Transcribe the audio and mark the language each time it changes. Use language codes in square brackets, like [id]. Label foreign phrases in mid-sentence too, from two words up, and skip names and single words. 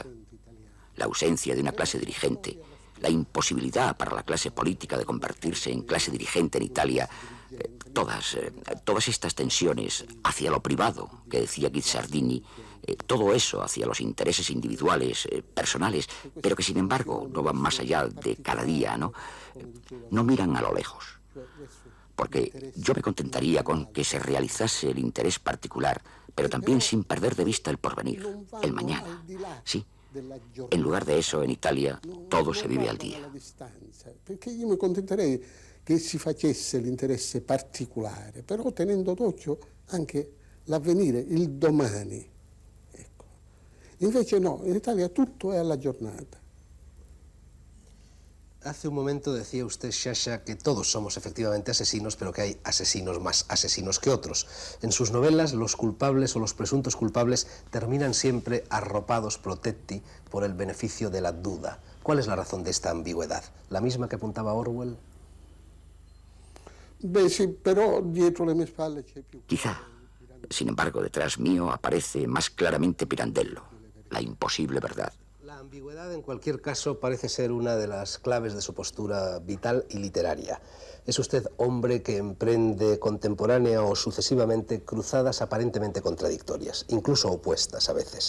[es] La ausencia de una clase dirigente, la imposibilidad para la clase política de convertirse en clase dirigente en Italia, todas estas tensiones hacia lo privado, que decía Guizzardini, todo eso hacia los intereses individuales, personales, pero que sin embargo no van más allá de cada día, ¿no? No miran a lo lejos. Porque yo me contentaría con que se realizase el interés particular, pero también sin perder de vista el porvenir, el mañana. Sí, en lugar de eso, en Italia, todo se vive al día. [it] Perché io mi contenterei che si facesse l'interesse particolare, però tenendo d'occhio anche l'avvenire, il domani. Ecco. Invece no, in Italia tutto è alla giornata. [es] Hace un momento decía usted, Sciascia, que todos somos efectivamente asesinos, pero que hay asesinos más asesinos que otros. En sus novelas, los culpables o los presuntos culpables terminan siempre arropados protetti por el beneficio de la duda. ¿Cuál es la razón de esta ambigüedad? ¿La misma que apuntaba Orwell? [it] Beh sì, però dietro le mie spalle c'è più... [es] Quizá. Sin embargo, detrás mío aparece más claramente Pirandello, la imposible verdad. La ambigüedad, en cualquier caso, parece ser una de las claves de su postura vital y literaria. Es usted hombre que emprende contemporánea o sucesivamente cruzadas aparentemente contradictorias, incluso opuestas a veces.